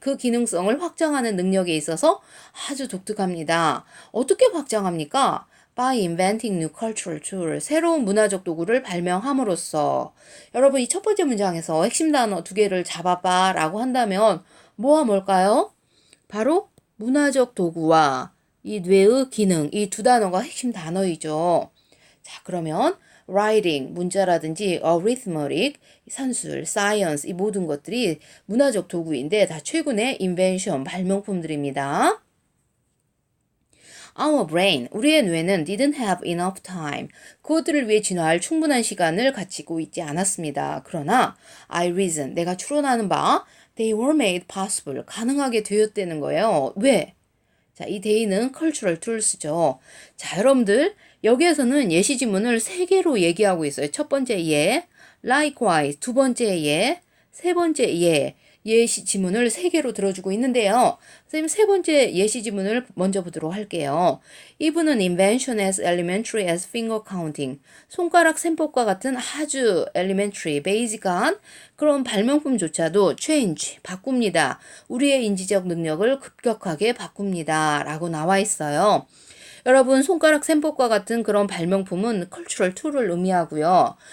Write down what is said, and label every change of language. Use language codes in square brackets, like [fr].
[ko] 그 기능성을 확장하는 능력에 있어서 아주 독특합니다. 어떻게 확장합니까? [en] By inventing new cultural tools. [ko] 새로운 문화적 도구를 발명함으로써. 여러분, 이 첫 번째 문장에서 핵심 단어 두 개를 잡아봐 라고 한다면 뭐와 뭘까요? 바로 문화적 도구와 이 뇌의 기능, 이 두 단어가 핵심 단어이죠. 자, 그러면 writing, 문자라든지 arithmetic, 산술, science 이 모든 것들이 문화적 도구인데 다 최근의 invention, 발명품들입니다. [en] Our brain, [ko] 우리의 뇌는 [en] didn't have enough time. [ko] 그것들을 위해 진화할 충분한 시간을 갖추고 있지 않았습니다. 그러나 [en] I reason, [ko] 내가 추론하는 바 [en] they were made possible, [ko] 가능하게 되었다는 거예요. 왜? 자, 이 they는 cultural tools죠. 자, 여러분들 여기에서는 예시 지문을 세 개로 얘기하고 있어요. 첫 번째 예, likewise, 두 번째 예, 세 번째 예. 예시 지문을 세 개로 들어주고 있는데요. 선생님 세 번째 예시 지문을 먼저 보도록 할게요. 이분은 [en] invention as elementary as finger counting. [ko] 손가락 셈법과 같은 아주 elementary, basic한 그런 발명품조차도 change, 바꿉니다. 우리의 인지적 능력을 급격하게 바꿉니다. 라고 나와 있어요. 여러분, 손가락 셈법과 같은 그런 발명품은 cultural tool을 의미하고요.